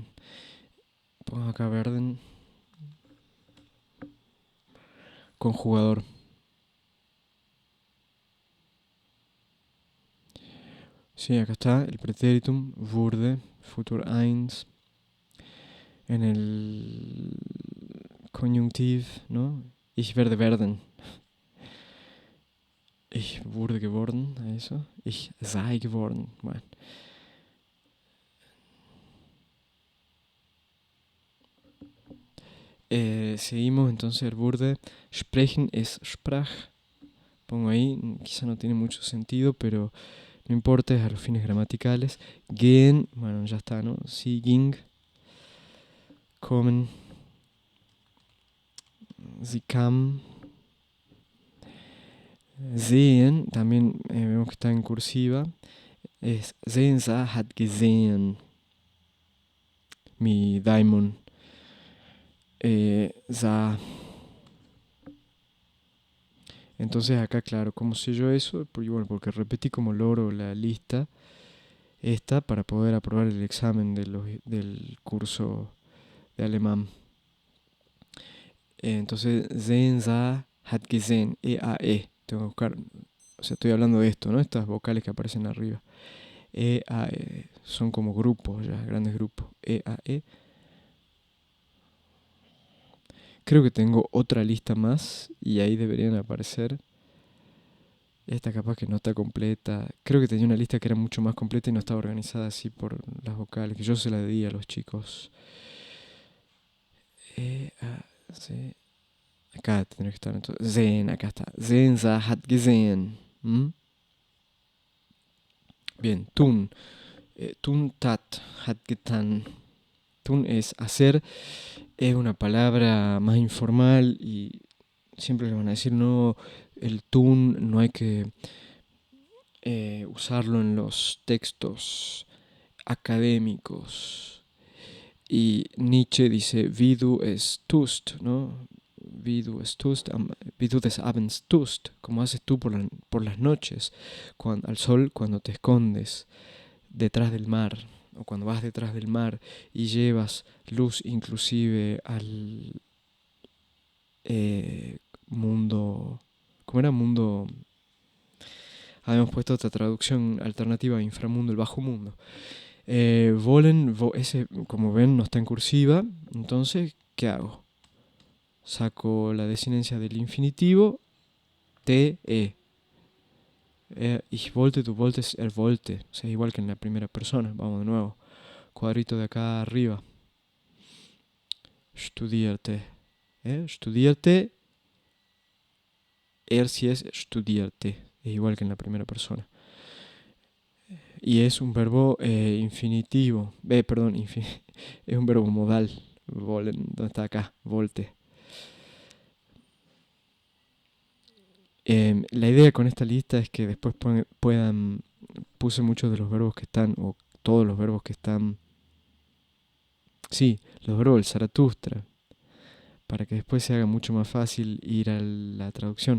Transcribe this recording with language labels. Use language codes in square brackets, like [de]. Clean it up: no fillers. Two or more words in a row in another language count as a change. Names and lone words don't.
[es] Pongo acá werden. Conjugador. Sí, acá está el pretéritum, [de] wurde, futur [es] 1. En el conjunctiv, ¿no? [de] Ich werde werden. Ich wurde geworden, eso. Ich sei geworden. [es] Bueno. Seguimos entonces el wurde. [de] Sprechen es sprach. [es] Pongo ahí, quizá no tiene mucho sentido, pero no importa, es a los fines gramaticales. Gehen, bueno, ya está, ¿no? [de] Sie ging. Kommen. Sie kam. Sehen, [es] también vemos que está en cursiva. [de] Es sehen, sah, hat gesehen. [es] Mi daimon. Sah. Entonces acá, claro, ¿cómo sé yo eso? Bueno, porque repetí como loro la lista esta para poder aprobar el examen del curso de alemán. Entonces, [de] sehen, sah, hat gesehen, [es] E-A-E. Tengo que buscar, o sea, estoy hablando de esto, ¿no? Estas vocales que aparecen arriba. E-A-E, son como grupos ya, grandes grupos. E-A-E. Creo que tengo otra lista más y ahí deberían aparecer. Esta capaz que no está completa. Creo que tenía una lista que era mucho más completa y no estaba organizada así por las vocales, que yo se la di a los chicos. Acá tendría que estar entonces. Sehen, acá está. [de] Sehen, sah, hat gesehen. Bien, tun. Tun tat, hat getan. [es] Tun es hacer, es una palabra más informal y siempre le van a decir no, el tun no hay que usarlo en los textos académicos. Y Nietzsche dice, [de] wie du es tust, ¿no? Wie du es tust, wie du des Abends tust, [es] como haces tú por las noches, al sol cuando te escondes detrás del mar, o cuando vas detrás del mar y llevas luz inclusive al mundo, ¿cómo era? Mundo, habíamos puesto otra traducción alternativa, inframundo, el bajo mundo. Ese, como ven, no está en cursiva, entonces, ¿qué hago? Saco la desinencia del infinitivo, te, [de] ich wollte, du wolltest, wollte. [es] O sea, igual que en la primera persona. Vamos de nuevo. Cuadrito de acá arriba. [de] Studierte. Studierte. [es] Si es [de] studierte. [es] Es igual que en la primera persona. Y es un verbo infinitivo. Perdón, es un verbo modal. Wollen, ¿dónde está acá? Volte. La idea con esta lista es que después puse muchos de los verbos que están, o todos los verbos que están, sí, los verbos del Zaratustra, para que después se haga mucho más fácil ir a la traducción.